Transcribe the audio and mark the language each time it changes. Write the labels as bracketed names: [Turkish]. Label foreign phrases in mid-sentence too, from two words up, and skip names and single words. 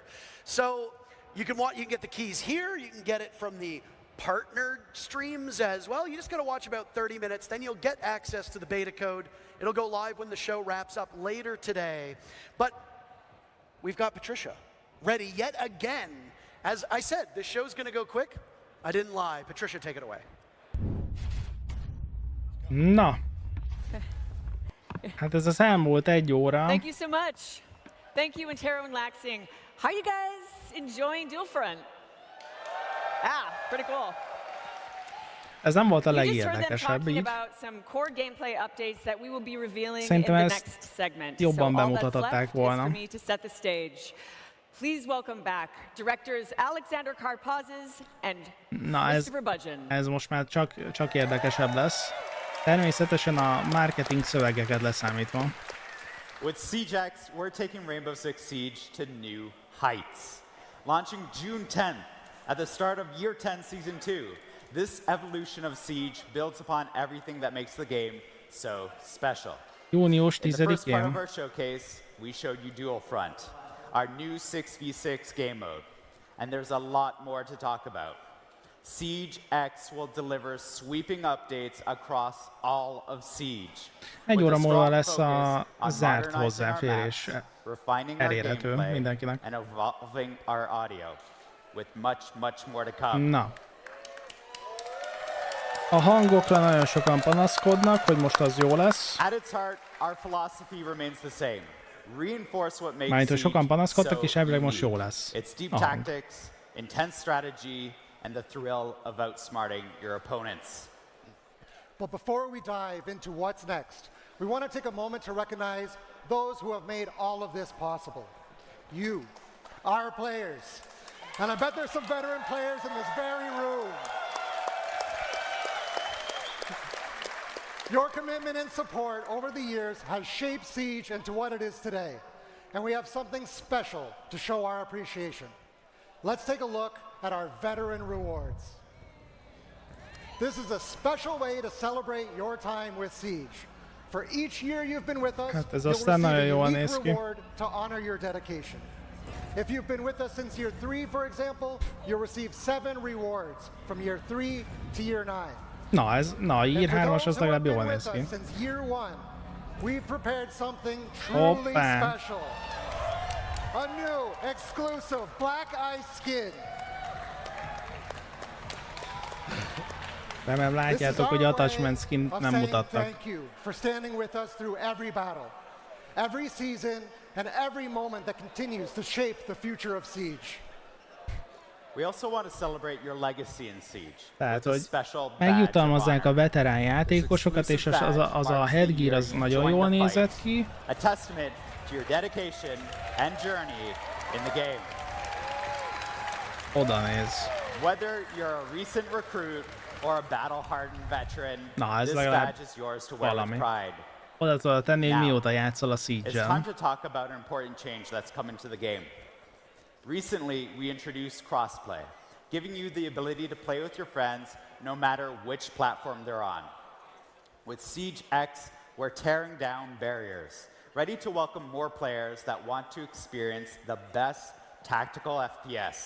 [English] So you can get the keys here, you can get it from the partnered streams as well. You just got to watch about 30 minutes, then you'll get access to the beta code. It'll go live when the show wraps up later today. But we've got Patricia ready yet again. As I said, this show's going to go quick. I didn't lie. Patricia, take it away. [Hungarian] Na. Hát ez az elmúlt 1 óra. [English] Thank you so much. Thank you, Antero and Laxing. How are you guys enjoying Dual Front? Pretty cool. [Hungarian] Ez nem volt a legérdekesebb így. Szerintem ezt jobban bemutatották volna. [English] Please welcome back directors Alexander Karpazes and Christopher Budgeon. [Hungarian] Ez most már csak érdekesebb lesz. Természetesen a marketing szövegeket leszámítva. [English] With Siege X, we're taking Rainbow Six Siege to new heights. Launching June 10th at the start of Year 10 Season 2, this evolution of Siege builds upon everything that makes the game so special. [Hungarian] Június 10-én. [English] In the first part of our showcase, we showed you Dual Front, our new 6v6 game mode. And there's a lot more to talk about. Siege X will deliver sweeping updates across all of Siege. [Hungarian] 1 óra múlva lesz a zárt hozzáférés elérhető mindenkinek. [English] And evolving our audio with much more to come. [Hungarian] Na. A hangokra nagyon sokan panaszkodnak, hogy most az jó lesz. [English] At its heart, our philosophy remains the same. Reinforce what makes [Hungarian] Siege sokan panaszkodtak, és elvileg most jó lesz. [English] It's deep tactics, intense strategy, and the thrill of outsmarting your opponents. But before we dive into what's next, we want to take a moment to recognize those who have made all of this possible. You, our players. And I bet there's some veteran players in this very room. Your commitment and support over the years has shaped Siege into what it is today. And we have something special to show our appreciation. Let's take a look at our veteran rewards. This is a special way to celebrate your time with Siege. For each year you've been with us, [Hungarian] Hát ez [English] you'll [Hungarian] aztán nagyon [English] receive a [Hungarian] jól [English] unique [Hungarian] néz ki. [English] reward to honor your dedication. If you've been with us since year 3, for example, you'll receive 7 rewards from year 3 to year 9. [Hungarian] Na, Year 3-as az legalább jól néz ki. [English] Since year 1, we've prepared something truly special. A new, exclusive black ice skin. [Hungarian] Remélem látjátok, hogy [English] attachment skin [Hungarian] nem mutattak. [English] Thank you for standing with us through every battle, every season, and every moment that continues to shape the future of Siege. We also want to celebrate your legacy in Siege. [Hungarian] Tehát, hogy megjutalmazzák a veterán játékosokat, és az a headgear az nagyon jól nézett ki. [English] A testament to your dedication and journey in the game. [Hungarian] Oda néz. [English] Whether you're a recent recruit or a battle-hardened veteran, [Hungarian] ez [English] this badge is yours to wear with pride. [Hungarian] Oda tudod tenni, hogy mióta játszol a [English] It's [Hungarian] Siege-el. [English] time to talk about an important change that's come into the game. Recently, we introduced crossplay, giving you the ability to play with your friends no matter which platform they're on. With Siege X, we're tearing down barriers, ready to welcome more players that want to experience the best tactical FPS.